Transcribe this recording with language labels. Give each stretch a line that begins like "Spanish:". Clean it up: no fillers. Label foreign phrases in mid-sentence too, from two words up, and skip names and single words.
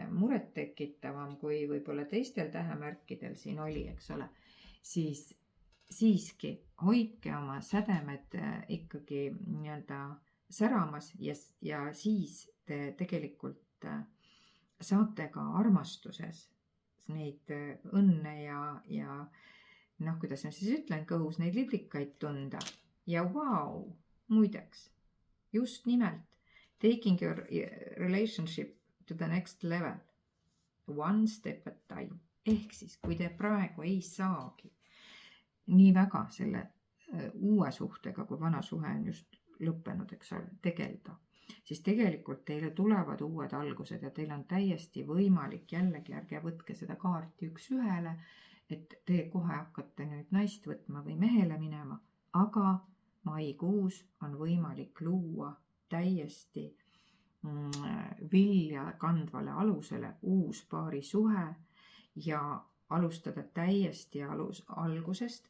Estonian: murettekitavam kui võib-olla teistel tähemärkidel siin oli, eks ole, siis siiski hoidke oma sädemed ikkagi nii-öelda säramas ja siis te tegelikult saate ka armastuses neid õnne ja noh, kuidas ma siis ütlen, kõhus neid liblikaid tunda. Ja vau, muideks, just nimelt
English: taking your relationship to the next level, one step at time.
Estonian: Ehk siis, kui te praegu ei saagi nii väga selle uue suhtega, kui vana suhe on just lõppenud, eks ole, tegelda, siis tegelikult teile tulevad uued algused ja teil on täiesti võimalik, jällegi ärge võtke seda kaarti 1 ühele, et te kohe hakkate nüüd naist võtma või mehele minema, aga maikuus on võimalik luua täiesti vilja kandvale alusele uus paari suhe ja alustada täiesti algusest.